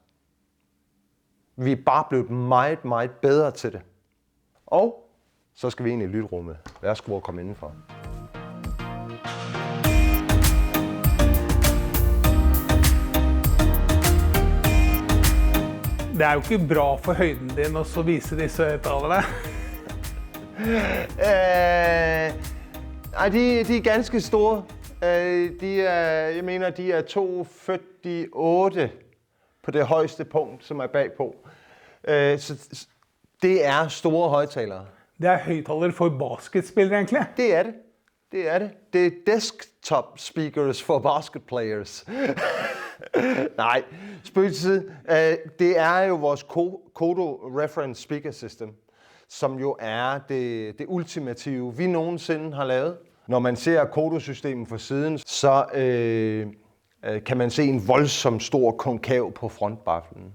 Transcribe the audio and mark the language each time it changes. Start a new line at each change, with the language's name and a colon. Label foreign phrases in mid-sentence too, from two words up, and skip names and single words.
Danish: Vi er bare blevet meget bedre til det. Og så skal vi ind i lytrummet. Værsgo at komme indenfor.
Norwegian: Det er jo ikke bra for høyden din å så vise disse høyttalerne.
Danish: Nej, de er ganske store. Jeg mener, de er 2,48 på det højeste punkt, som er bagpå. Så det er store højttalere.
Norwegian: Det er høyttaler for basketspillere egentlig.
Danish: Det er det. Det er det. Det er
English: desktop speakers for basket players.
Danish: Nej, spøg til side. Det er jo vores Kodo Reference Speaker System, som jo er det ultimative, vi nogensinde har lavet. Når man ser kodosystemet fra siden, så kan man se en voldsom stor konkav på frontbaffelen.